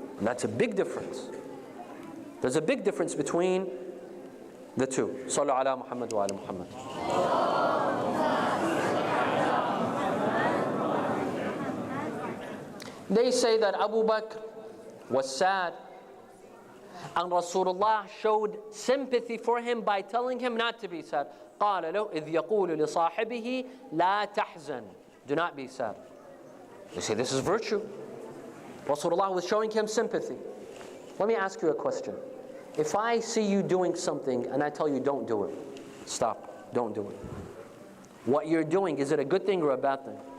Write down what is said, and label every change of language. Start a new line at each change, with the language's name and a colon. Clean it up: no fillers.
English: And that's a big difference. There's a big difference between the two.
Arabic: Sallu ala Muhammad wa ala Muhammad.
English: They say that Abu Bakr was sad, and Rasulullah showed sympathy for him by telling him not to be sad.
Arabic: قال له إذ يقول لصاحبه لا تحزن.
English: Do not be sad. They say this is virtue. Rasulullah was showing him sympathy. Let me ask you a question. If I see you doing something and I tell you don't do it, stop, don't do it. What you're doing, is it a good thing or a bad thing?